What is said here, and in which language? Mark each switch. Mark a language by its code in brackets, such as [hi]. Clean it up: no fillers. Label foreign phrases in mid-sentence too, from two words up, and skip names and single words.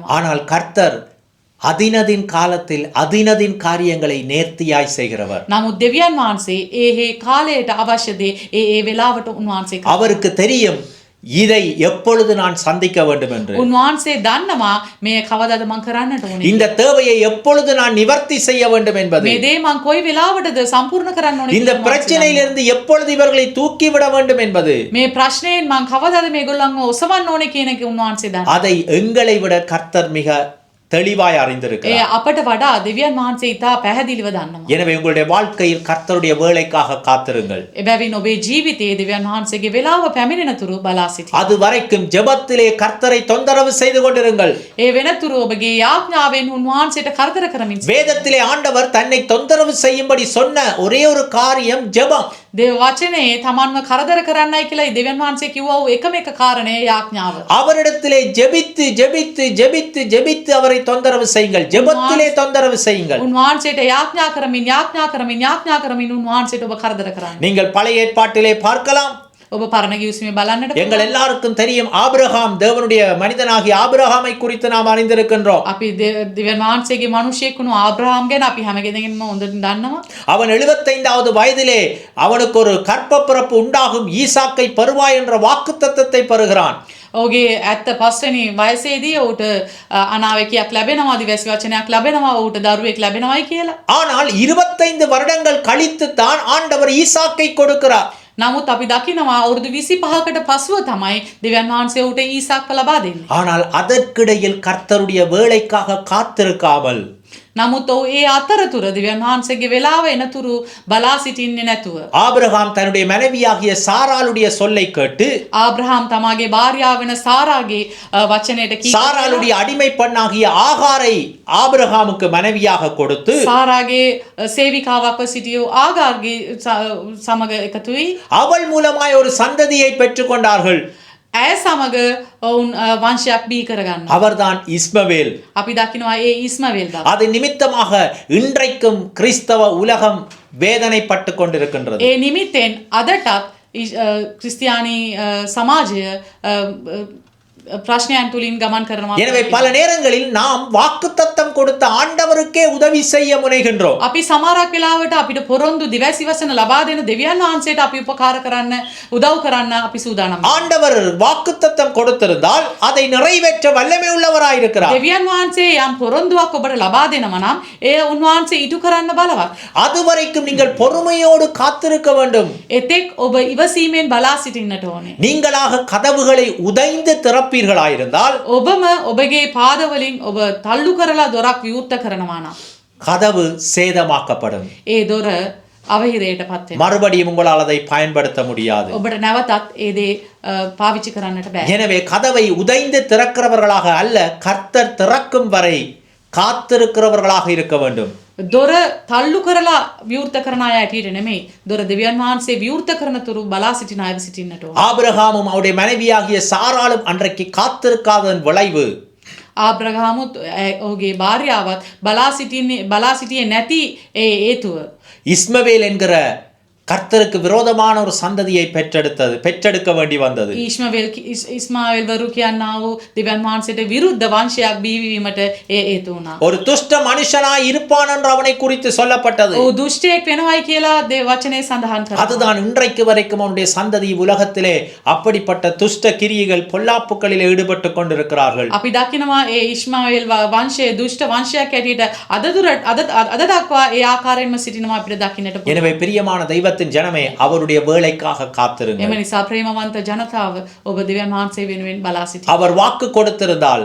[ta] ஆனால் கர்த்தர் அதினதின் காலத்தில் அதினதின் காரியங்களை நேர்த்தியாய் செய்கிறவர். [si] නමුත් දෙවියන් වහන්සේ ඒ කාලයට අවශ්‍ය දේ ඒ වෙලාවට උන්වහන්සේ කරනවා. [ta] அவருக்கு தெரியும் இதை எப்பொழுது நான் சந்திக்க வேண்டும் என்று. [si] උන්වහන්සේ දන්නවා මේ කවදාද මං කරන්නට ඕනේ. [ta] இந்த தேவையை எப்பொழுது நான் நிவர்த்தி செய்ய வேண்டும் என்பது. [si] මේ දේ මං කොයි වෙලාවටද සම්පූර්ණ කරන්න ඕනේ. [ta] இந்த பிரச்சனையிலிருந்து எப்பொழுது இவர்களை தூக்கி விட வேண்டும் என்பது. [si] මේ ප්‍රශ්නයෙන් මං කවදාද මේගොල්ලන්ව ඔසවන්න ඕනේ කියන එක උන්වහන්සේ දන්නවා. [ta] அதை எங்களை விட கர்த்தர் மிக தெளிவாய் அறிந்திருக்கிறார். [si] අපට වඩා දෙවියන් වහන්සේ ඉතා පැහැදිලිව දන්නවා. [ta] எனவே உங்களுடைய வாழ்க்கையில் கர்த்தருடைய வேலைக்காக காத்திருங்கள். [si] එබැවින් ඔබේ ජීවිතයේ දෙවියන් වහන්සේගේ වෙලාව පැමිණෙන තුරු බලා සිටින්න. [ta] அது வரைக்கும் ஜெபத்திலே கர்த்தரை தொந்தரவு செய்து கொண்டிருங்கள். [si] ඒ වෙනතුරු ඔබගේ යාඥාවෙන් උන්වහන්සේට කරදර කරමින් [ta] வேதத்திலே ஆண்டவர் தன்னை தொந்தரவு செய்யும்படி சொன்ன ஒரே ஒரு காரியம் ஜெபம். [si] දේව වචනේ තමන්ව කරදර කරන්නයි කියලා දෙවියන් වහන්සේ කිව්වා වූ එකම එක කාරණය යාඥාව. [ta] அவரிடத்திலே ஜெபித்து ஜெபித்து ஜெபித்து ஜெபித்து அவரை தொந்தரவு செய்யுங்கள். ஜெபத்திலே தொந்தரவு செய்யுங்கள். [si] උන්වහන්සේට යාඥා කරමින් යාඥා කරමින් යාඥා කරමින් උන්වහන්සේට ඔබ කරදර කරන්න. [ta] நீங்கள் பழைய ஏற்பாட்டிலே பார்க்கலாம். [si] ඔබ පරණ ගිවිසුමේ බලන්නට [ta] எங்கள் எல்லாருக்கும் தெரியும் ஆபிரகாம், தேவனுடைய மனிதனாகிய ஆபிரகாமை குறித்து நாம் அறிந்திருக்கின்றோம். [si] අපි දෙවියන් වහන්සේගේ මිනිසෙක් වුණු ආබ්‍රහාම් ගැන අපි හැමගෙදගෙනම හොඳට දන්නවා. [ta] அவன் 75வது வயதிலே அவனுக்கு ஒரு கற்பப்பிறப்பு உண்டாகும், ஈசாக்கை பெறுவாய் என்ற வாக்குத்தத்தத்தை பெறுகிறான். [si] ඔහුගේ 75 වෙනි වයසේදී ඔහුට අනාවැකියක් ලැබෙනවා, දිවැසි වචනයක් ලැබෙනවා, ඔහුට දරුවෙක් ලැබෙනවායි කියලා. [ta] ஆனால் 25 வருடங்கள் கழித்து தான் ஆண்டவர் ஈசாக்கை கொடுக்கிறார். [si] නමුත් අපි දකිනවා අවුරුදු 25කට පසුව තමයි දෙවියන් වහන්සේ ඔහුට ඊසාක්ව ලබා දෙන්නේ. [ta] ஆனால் அதற்கிடையில் கர்த்தருடைய வேலைக்காக காத்திருக்காமல் [si] නමුත් ඔහු ඒ අතරතුර දෙවියන් වහන්සේගේ වෙලාව එනතුරු බලා සිටින්නේ නැතුව [ta] ஆபிரகாம் தன்னுடைய மனைவியாகிய சாராளுடைய சொல்லை கேட்டு [si] ආබ්‍රහාම් තමාගේ භාර්යාව වෙන සාරාගේ වචනයට [ta] சாராளுடைய அடிமை பெண்ணாகிய ஆகாரை ஆபிரகாமுக்கு மனைவியாக கொடுத்து [si] සාරාගේ සේවිකාවක්ව සිටියෝ ආගාර්ගේ සමග එකතු වී [ta] அவள் மூலமாய் ஒரு சந்ததியை பெற்றுக்கொண்டார்கள். [si] ඇය සමග ඔවුන් වංශයක් බිහි කරගන්න. [ta] அவர்தான் இஸ்மவேல். [si] අපි දකිනවා ඒ ඉස්මவேල් දා. [ta] அது நிமித்தமாக இன்றைக்கும் கிறிஸ்தவ உலகம் வேதனைப்பட்டு கொண்டிருக்கின்றது. [si] ඒ නිමිත්තෙන් අදටත් ක්‍රිස්තියානි සමාජය ප්‍රශ්නයන් තුලින් ගමන් කරනවා. [ta] எனவே பல நேரங்களில் நாம் வாக்குத்தத்தம் கொடுத்த ஆண்டவருக்கே உதவி செய்ய முனைகின்றோம். [si] අපි සමහරක් වෙලාවට අපිට පොරොන්දු දිවැසි වසන ලබා දෙන දෙවියන් වහන්සේට අපි උපකාර කරන්න උදව් කරන්න අපි සූදානම්. [ta] ஆண்டவர் வாக்குத்தத்தம் கொடுத்திருந்தால் அதை நிறைவேற்ற வல்லமை உள்ளவராயிருக்கிறார். [si] දෙවියන් වහන්සේ යම් පොරොන්දුවක් ඔබට ලබා දෙනවා නම් ඒ උන්වහන්සේ ඉටු කරන්න බලවත්. [ta] அதுவரைக்கும் நீங்கள் பொறுமையோடு காத்திருக்க வேண்டும். [si] එතෙක් ඔබ ඉවසීමෙන් බලා සිටින්නට ඕනේ. [ta] நீங்களாக கதவுகளை உதைந்து திறப்பீர்களாயிருந்தால் [si] ඔබම ඔබගේ පාදවලින් ඔබ තල්ලු කරලා දොරක් විවෘත කරනවා නම් [ta] கதவு சேதமாக்கப்படும். [si] ඒ දොර අවහිරයට පත් වෙනවා. [ta] மறுபடியும் உங்களால் அதை பயன்படுத்த முடியாது. [si] ඔබට නැවතත් ඒ දේ පාවිච්චි කරන්නට බෑ. [ta] எனவே கதவை உதைந்து திறக்கிறவர்களாக அல்ல, கர்த்தர் திறக்கும் வரை காத்திருக்கிறவர்களாக இருக்க வேண்டும். [si] දොර තල්ලු කරලා විවෘත කරන අය ඇටියට නෙමෙයි, දොර දෙවියන් වහන්සේ විවෘත කරන තුරු බලා සිටින අය සිටින්නට ඕන. [ta] ஆபிரகாமும் அவருடைய மனைவியாகிய சாராளும் அன்றைக்கு காத்திருக்காதன் விளைவு [si] ආබ්‍රහාමුත් ඔහුගේ භාර්යාවත් බලා සිටියේ නැති ඒ හේතුව [ta] இஸ்மவேல் என்கிற கர்த்தருக்கு விரோதமான ஒரு சந்ததியை பெற்றெடுக்க வேண்டி வந்தது. [si] ඉස්මාවෙල් වරු කියන්නා වූ දෙවියන් වහන්සේට විරුද්ධ වංශයක් බිහිවීමට ඒ හේතු වුණා. [ta] ஒரு துஷ்ட மனுஷனாய் இருப்பான் என்று அவனை குறித்து சொல்லப்பட்டது. [si] ඔහු දුෂ්ටයෙක් වෙනවයි කියලා වචනේ සඳහන් කරනවා. [ta] அதுதான் இன்றைக்கு வரைக்கும் அவனுடைய சந்ததி உலகத்திலே அப்படிப்பட்ட துஷ்ட கிரியைகள் பொல்லாப்புகளில் ஈடுபட்டு கொண்டிருக்கிறார்கள். [si] අපි දකිනවා ඒ ඉස්මාවෙල් වංශයේ දුෂ්ට වංශයක් ඇටියට අද දක්වා ඒ ආකාරයෙන්ම සිටිනවා අපිට දකින්නට පුළුවන්. [ta] எனவே பிரியமான தெய்வத்தின் ஜனமே, அவருடைய வேலைக்காக காத்திருங்கள். [si] එම නිසා ප්‍රේමවන්ත ජනතාව ඔබ දෙවියන් වහන්සේ වෙනුවෙන් බලා සිටින්න. [ta] அவர் வாக்கு கொடுத்திருந்தால்